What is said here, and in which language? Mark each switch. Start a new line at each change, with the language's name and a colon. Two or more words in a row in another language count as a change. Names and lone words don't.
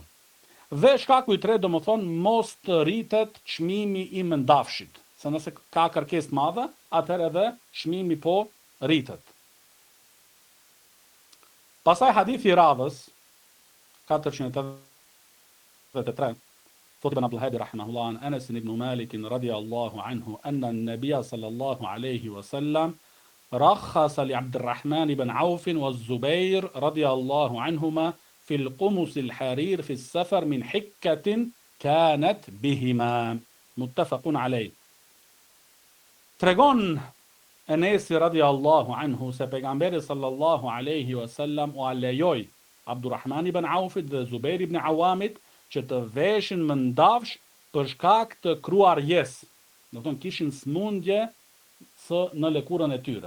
Albanian: Dhe shkaku i tretë, do më thonë, mos të rritet çmimi i mëndafshit. Se nëse ka kërkesë madhe, atëherë edhe çmimi po rritet. Pastaj hadithi i radhës 483, thot
Arabic: ابن عبد الهادي رحمه الله عن أنس بن مالك رضي الله عنه أن النبي صلى الله عليه وسلم رخص لعبد الرحمن بن عوف والزبير رضي الله عنهما في القمص الحرير في السفر من حكة كانت بهما. متفق عليه.
Albanian: Tregon Enesi
Arabic: رضي الله عنه
Albanian: se pejgamberi
Arabic: صلى الله عليه وسلم
Albanian: u alejoj Abdurrahman ibn Aufit dhe Zubair ibn Awamit që të veshin mëndafsh për shkak të kruarjes. Do thonë kishin smundje në lëkurën e tyre.